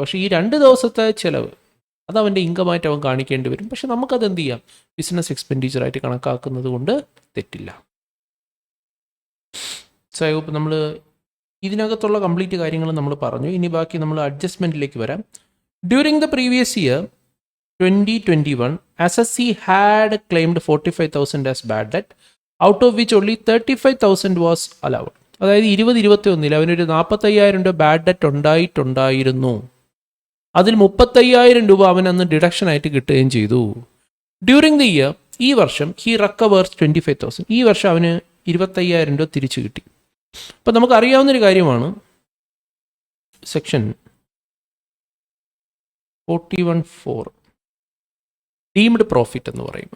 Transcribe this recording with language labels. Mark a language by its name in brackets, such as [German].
[Malayalam] പക്ഷേ ഈ 2 ദിവസത്തെ ചിലവ് അത് അവൻ്റെ ഇൻകമായിട്ട് അവൻ കാണിക്കേണ്ടി വരും. പക്ഷെ നമുക്കത് എന്ത് ചെയ്യാം, ബിസിനസ് എക്സ്പെൻഡിച്ചറായിട്ട് കണക്കാക്കുന്നത് കൊണ്ട് തെറ്റില്ല. സോ നമ്മൾ ഇതിനകത്തുള്ള കംപ്ലീറ്റ് കാര്യങ്ങൾ നമ്മൾ പറഞ്ഞു. ഇനി ബാക്കി നമ്മൾ അഡ്ജസ്റ്റ്മെൻറ്റിലേക്ക് വരാം. [English] During the previous year 2021, SSC had claimed 45,000 as bad debt, out of which only 35,000 was allowed. [Malayalam] അതായത് 2021 അവനൊരു 45,000 രൂപ ബാഡ് ഡെറ്റ് ഉണ്ടായിരുന്നു. അതിൽ 35,000 രൂപ അവൻ അന്ന് ഡിഡക്ഷൻ ആയിട്ട് കിട്ടുകയും ചെയ്തു. [English] during the year, [Malayalam] ഈ വർഷം [English] He recovers 25,000. [Malayalam] ഈ വർഷം അവന് 25,000 രൂപ തിരിച്ചു കിട്ടി. അപ്പം നമുക്കറിയാവുന്നൊരു കാര്യമാണ്, സെക്ഷൻ 41(4) ഡീംഡ് പ്രോഫിറ്റ് എന്ന് പറയും.